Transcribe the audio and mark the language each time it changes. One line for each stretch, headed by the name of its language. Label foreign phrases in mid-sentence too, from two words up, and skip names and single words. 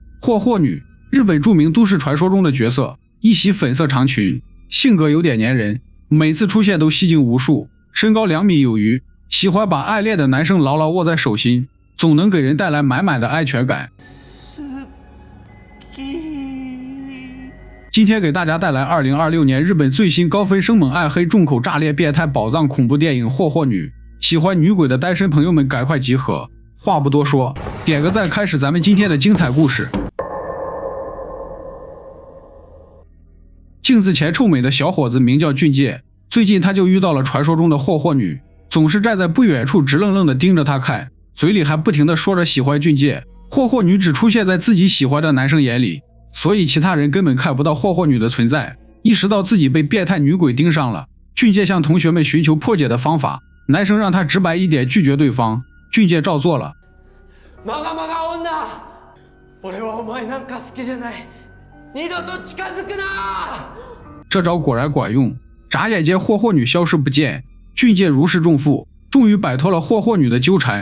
Chinese: 霍霍女，日本著名都市傳說中的角色，一襲粉色長裙，性格有點粘人，每次出現都吸睛無數，身高2米有餘，喜歡把暗戀的男生牢牢握在手心，總能給人帶來滿滿的安全感。今天給大家帶來2026年日本最新高分生猛暗黑重口炸裂變態寶藏恐怖電影《霍霍女》，喜歡女鬼的單身朋友們趕快集合。話不多說，點個讚，開始咱們今天的精彩故事。鏡子前臭美的小伙子名叫俊介，最近他就遇到了傳說中的霍霍女，總是站在不遠處直愣愣地盯着他看，嘴裡還不停地說着喜歡俊介。霍霍女只出現在自己喜歡的男生眼裡，所以其他人根本看不到霍霍女的存在。意識到自己被變態女鬼盯上了，俊介向同學們尋求破解的方法，男生讓他直白一點拒絕對方，俊介照做了。這招果然管用，眨眼間霍霍女消失不見，俊介如釋重負，終於擺脫了霍霍女的糾纏。